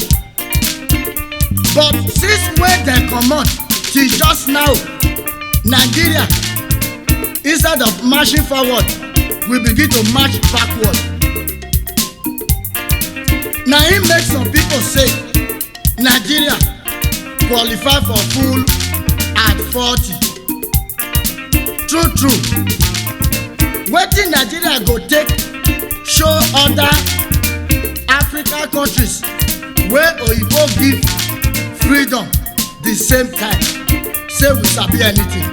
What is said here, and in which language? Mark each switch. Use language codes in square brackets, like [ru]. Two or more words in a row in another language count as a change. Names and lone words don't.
[pcm] But since when they comot till just now, Nigeria, instead of marching forward, we begin to march backward. Now it makes some people say Nigeria qualify for full at 40. True. Wetin Nigeria go take show other African countries where Oyibo give freedom the same time, say we sabi anything.